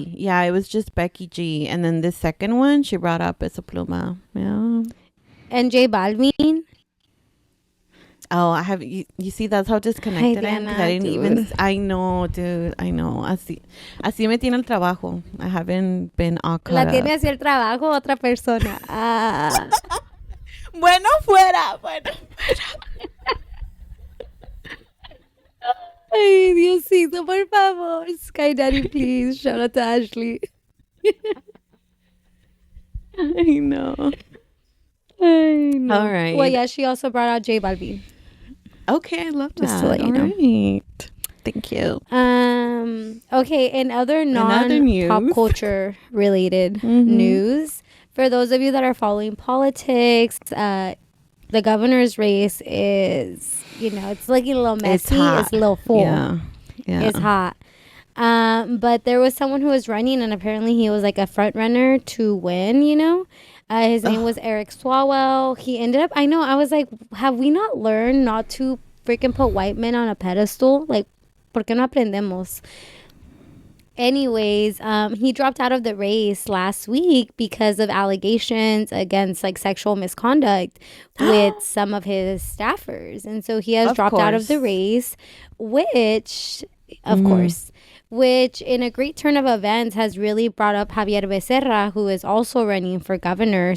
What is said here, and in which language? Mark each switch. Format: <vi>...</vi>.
<en>Yeah, it was just Becky G. And then the second one, she brought up Peso Pluma. Yeah. And J Balvin. Oh, I have you see that's how disconnected I am. I didn't even. I know, dude. I know.</en> <es>Así me tiene el trabajo.</es> <en>I haven't been all caught</en> <es>La tiene así el trabajo otra persona. Bueno fuera. Ay, Diosito, por favor.</es> <en>Sky Daddy, please. Shout out to Ashley. I know. All right. Well, yeah, she also brought out J Balvin. Okay, I love that. Just to let you know. Right. Thank you. Okay, in other non-pop culture related news, for those of you that are following politics, the governor's race is, it's looking a little messy. It's a little full. Yeah. It's hot. But there was someone who was running, and apparently he was like a front runner to win, His name was Eric Swalwell. He ended up, I was like, have we not learned not to freaking put white men on a pedestal?</en> <es>Like, ¿por qué no aprendemos?</es> <en>Anyways, he dropped out of the race last week because of allegations against like sexual misconduct with some of his staffers. And so he has dropped out of the race, which, of course, which in a great turn of events has really brought up Javier Becerra, who is also running for governor.</en>